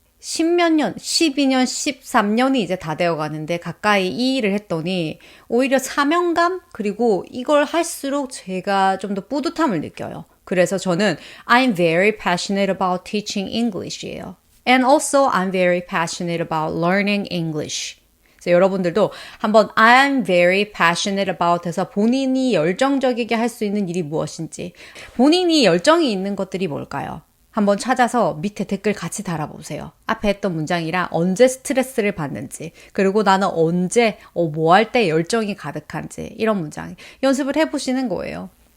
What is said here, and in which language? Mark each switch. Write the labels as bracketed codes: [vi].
[ko] 10몇 년, 12년, 13년이 이제 다 되어 가는데 가까이 이 일을 했더니 오히려 사명감 그리고 이걸 할수록 제가 좀 더 뿌듯함을 느껴요. 그래서 저는 [en] I'm very passionate about teaching English예요. And also I'm very passionate about learning English. [ko] 그래서 여러분들도 한번 [en] I'm very passionate about [ko] 해서 본인이 열정적이게 할 수 있는 일이 무엇인지 본인이 열정이 있는 것들이 뭘까요? 한번 찾아서 밑에 댓글 같이 달아보세요. 앞에 했던 문장이랑 언제 스트레스를 받는지 그리고 나는 언제 뭐 할 때 열정이 가득한지 이런 문장 연습을 해보시는 거예요.